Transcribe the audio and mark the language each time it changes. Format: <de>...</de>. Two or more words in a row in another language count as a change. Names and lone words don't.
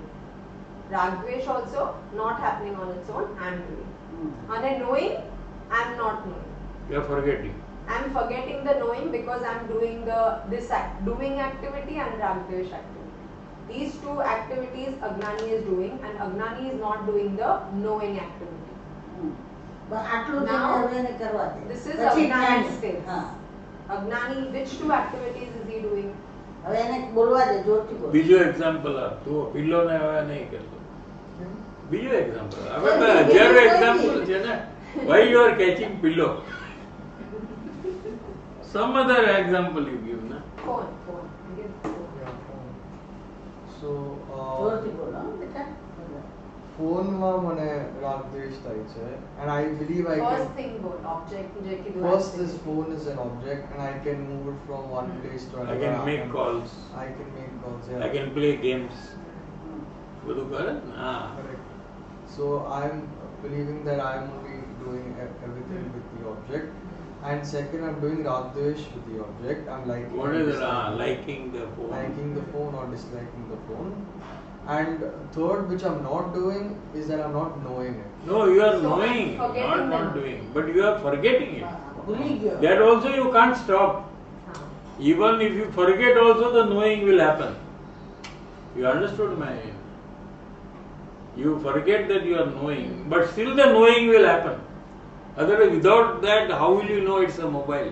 <en>Ragdvesh also not happening on its own, I am doing. And then knowing, I am not knowing. you are forgetting. I am forgetting the knowing because I am doing doing activity and Ragdvesh activity. These two activities Agnani is doing and Agnani is not doing the knowing activity.</en> <gu>આટલું</gu> <en>Now,</en> <gu>હવે એને કરવા દે.</gu> <en>This is</en> <gu>પછી Agnani જ્ઞાની.</gu> <en>stage.</en> <gu>હા.</gu> <en>Agnani, which two activities is he doing?</en> <gu>હવે એને બોલવા દે, જોરથી બોલ. બીજો એક્ઝામ્પલ આપ. તો પિલ્લો ને હવે નહીં કરતો. બીજો એક્ઝામ્પલ. હવે તો હજારો એક્ઝામ્પલ છે ને.</gu> <en>Why you are catching pillow? Some other example you give, na? Phone. Give phone. Yeah, phone. So,</en> <gu>જોરથી બોલ, હો, બેટા. ફોનમાં મને રાગ દ્વેષ થાય છે,</gu> <en>and I believe I First can. thing both object</en> <gu>જે કીધું</gu> <en>First, this activity. phone is an object, and I can move it from one place to I another. can make calls. I can make calls. Yeah. I can play games.</en> <gu>બધું કરે ને? હા.</gu> <en>Correct. So I'm believing that I'm only doing everything with the object, and second, I'm doing rag dvesh with the object. I'm liking. What or is it? disliking. Liking the phone. Liking the phone or disliking the phone. And third, which I'm not doing, is that I'm not knowing it. No, you are So, knowing, forgetting not them. doing. But you are forgetting it.</en> <gu>ભૂલી ગયો.</gu> <en>That also you can't stop. Huh. Even if you forget also, the knowing will happen. You understood my... You forget that you are knowing, but still the knowing will happen. Otherwise, without that, how will you know it's a mobile?</en>